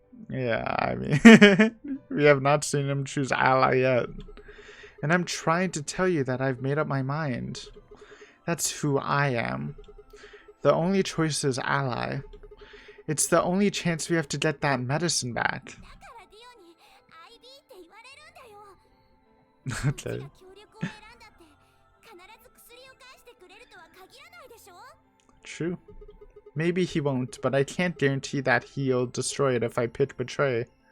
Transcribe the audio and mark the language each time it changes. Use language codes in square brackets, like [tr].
[en] Yeah, I mean, we have not seen him choose ally yet. And I'm trying to tell you that I've made up my mind. That's who I am. The only choice is ally. It's the only chance we have to get that medicine back. [ja] だからディオに IB って言われるんだよ。うち [en] Okay. [ja] が協力を選んだって必ず薬を返してくれるとは限らないでしょ。 [en] True. Maybe he won't, but I can't guarantee that he'll destroy it if I pick betray.